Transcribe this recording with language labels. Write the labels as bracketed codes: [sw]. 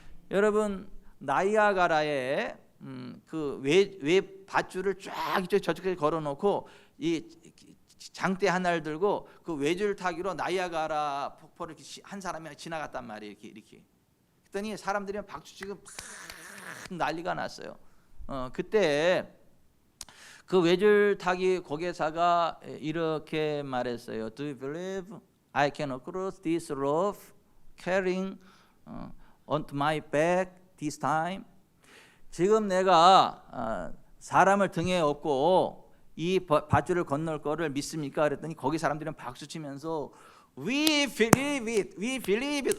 [ko] 여러분 나이아가라에 그 외 밧줄을 쫙 저쪽에 걸어놓고 이 장대 하나를 들고 그 외줄 타기로 나이아가라 폭포를 한 사람이 지나갔단 말이에요. 이렇게. 그랬더니 사람들이 박수치고 막 난리가 났어요. 그때 그 외줄 타기 고개사가 이렇게 말했어요. [en] Do you believe I can cross this rope carrying onto my back this time? [ko] 지금 내가 사람을 등에 업고 이 밧줄을 건널 거를 믿습니까? 그랬더니 거기 사람들은 박수치면서 [en] We believe it, we believe it.